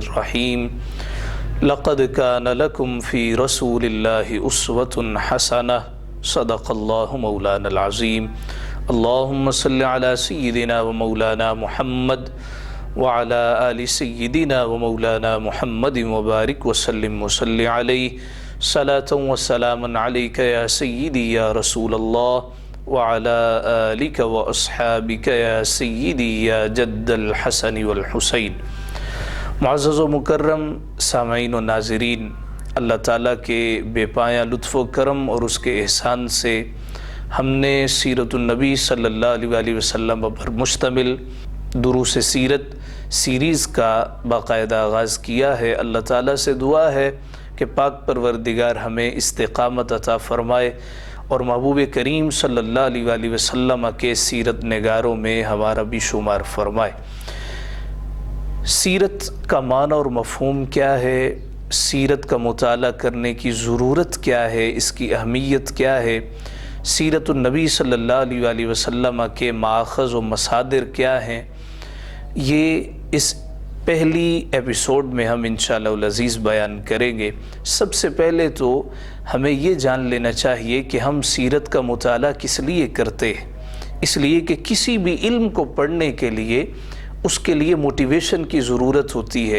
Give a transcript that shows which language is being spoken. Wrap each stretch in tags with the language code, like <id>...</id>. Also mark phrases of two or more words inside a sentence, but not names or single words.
<ar>رحيم لقد كان لكم في رسول الله أسوة حسنة صدق الله مولانا العظيم اللهم صل على سيدنا ومولانا محمد وعلى آل سيدنا ومولانا محمد وبارك وسلم وصل عليه صلاة وسلاما عليك يا سيدي يا رسول الله وعلى آلك وأصحابك يا سيدي يا جد الحسن والحسين.</ar> <ur>معزز و مکرم سامعین و ناظرین، اللہ تعالیٰ کے بے پایاں لطف و کرم اور اس کے احسان سے ہم نے سیرت النبی</ur> <ar>صلى الله عليه وسلم</ar> <ur>پر مشتمل دروس سیرت سیریز کا باقاعدہ آغاز کیا ہے. اللہ تعالیٰ سے دعا ہے کہ پاک پروردگار ہمیں استقامت عطا فرمائے اور محبوب کریم</ur> <ar>صلى الله عليه وسلم</ar> <ur>کے سیرت نگاروں میں ہمارا بھی شمار فرمائے. سیرت کا معنی اور مفہوم کیا ہے، سیرت کا مطالعہ کرنے کی ضرورت کیا ہے، اس کی اہمیت کیا ہے، سیرت النبی</ur> <ar>صلى الله عليه وسلم</ar> <ur>کے ماخذ و مصادر کیا ہیں، یہ اس پہلی ایپیسوڈ میں ہم ان شاء اللہ عزیز بیان کریں گے. سب سے پہلے تو ہمیں یہ جان لینا چاہیے کہ ہم سیرت کا مطالعہ کس لیے کرتے ہیں. اس لیے کہ کسی بھی علم کو پڑھنے کے لیے اس کے لیے موٹیویشن کی ضرورت ہوتی ہے.</ur>